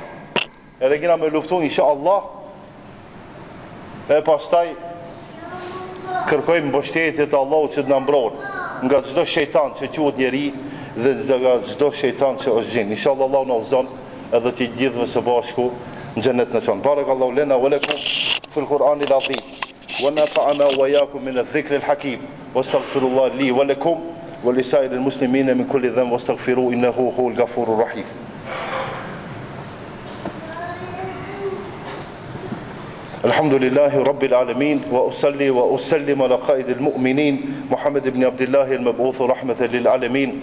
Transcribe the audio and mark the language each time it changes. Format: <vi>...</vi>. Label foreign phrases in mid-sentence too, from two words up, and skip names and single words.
<sq>Edhe kina me luftu</sq> <ar>إن شاء الله</ar> <sq>e pastaj kërkojmë mbështetjet e Allahut që të na mbron nga çdo shejtan që quhet njeri dhe nga çdo shejtan që është gjin. Inshallah Allah na udhëzon edhe të gjithëve së bashku në xhenet në son.</sq> <ar>بارك الله لنا ولكم في القرآن العظيم ونفعنا وإياكم من الذكر الحكيم واستغفر الله لي ولكم ولسائر المسلمين من كل ذنب واستغفروه إنه هو الغفور الرحيم. الحمد لله رب العالمين وأصلي وأسلم على قائد المؤمنين محمد بن عبد الله المبعوث رحمة للعالمين</ar>